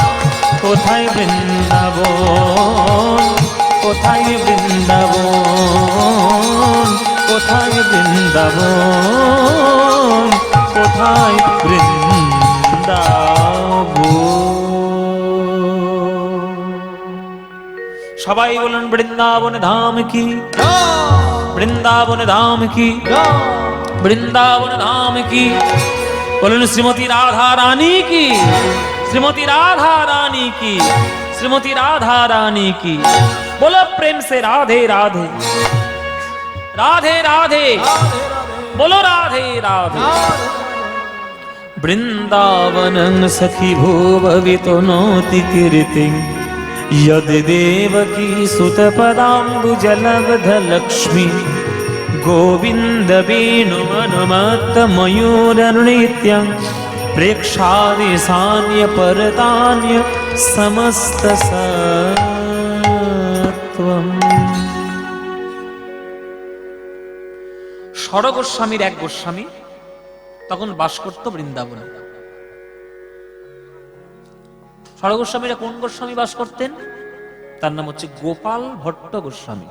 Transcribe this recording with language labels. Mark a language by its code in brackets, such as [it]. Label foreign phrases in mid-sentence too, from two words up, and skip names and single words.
[bn] কোথায় বৃন্দাবন, কোথায় বৃন্দাবন, কোথায় বৃন্দাবন, কোথায় বৃন্দাবন। সবাই বলুন বৃন্দাবন ধাম কি, বৃন্দাবন ধাম কি, বৃন্দাবন ধাম কি। বলুন শ্রীমতী রাধা রানী কি, [hi] श्रीमती राधा रानी की, श्रीमती राधा रानी की। बोलो प्रेम से राधे राधे, राधे राधे, बोलो राधे राधे। [sa] वृंदावनं सखी भूभवितो नोति कीर्ति, यद देवकी सुत पदाम्बुजलब्ध लक्ष्मी, गोविंद वेणु अनुमत्त मयूर नृत्यं, प्रेक्षादि सान्य परतान्य समस्त सत्वम। [bn] ষড় গোস্বামীর এক গোস্বামী তখন বাস করত বৃন্দাবনে। ষড় গোস্বামীরা কোন গোস্বামী বাস করতেন? তার নাম হচ্ছে গোপাল ভট্ট গোস্বামী।